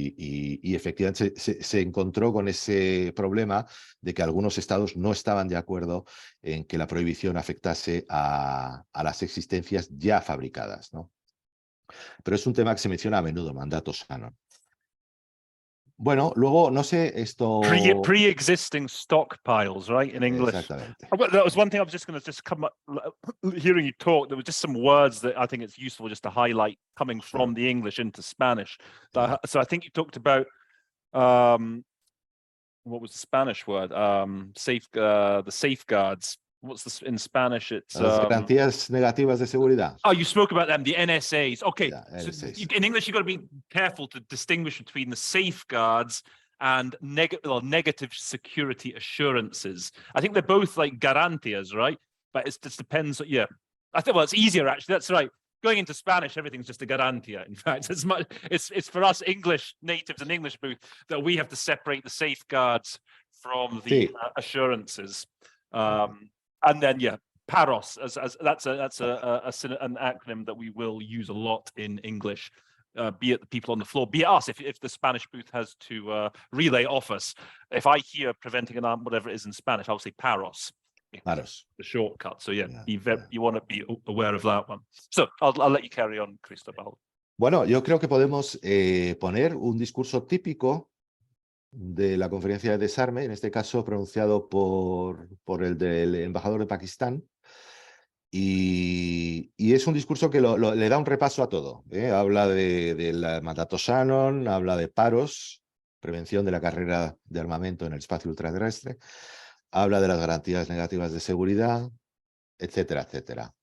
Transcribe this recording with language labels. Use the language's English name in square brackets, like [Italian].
[Spanish] Y efectivamente se encontró con ese problema de que algunos estados no estaban de acuerdo en que la prohibición afectase a las existencias ya fabricadas, ¿no? Pero es un tema que se menciona a menudo, mandato Shannon. Bueno, luego, no sé, esto... [English] Pre-existing stockpiles, right, in English. [Spanish] Exactamente. [English] That was one thing I was just going to just come up, hearing you talk, there were just some words that I think it's useful just to highlight coming from the English into Spanish. So I think you talked about, what was the Spanish word? The safeguards. What's this in Spanish? It's [Spanish] Las garantías negativas de seguridad. [English] Oh, you spoke about them, the NSAs. Okay, Yeah, NSAs. So in English, you've got to be careful to distinguish between the safeguards and negative security assurances. I think they're both like garantias, right? But it just depends. Yeah, I think, well, it's easier actually. That's right. Going into Spanish, everything's just a garantia. In fact, it's for us English natives and English booth that we have to separate the safeguards from the assurances. And then, yeah, PAROS, as that's an acronym that we will use a lot in English, be it the people on the floor, be it us, if the Spanish booth has to relay off us. If I hear preventing an arm, whatever it is in Spanish, I'll say PAROS. PAROS. The shortcut. So, yeah, you want to be aware of that one. So, I'll let you carry on, Cristobal. [Spanish] Bueno, yo creo que podemos poner un discurso típico de la conferencia de desarme, en este caso pronunciado por el del embajador de Pakistán, y es un discurso que le da un repaso a todo. Habla del mandato Shannon, habla de PAROS, prevención de la carrera de armamento en el espacio ultraterrestre, habla de las garantías negativas de seguridad, etcétera, etcétera.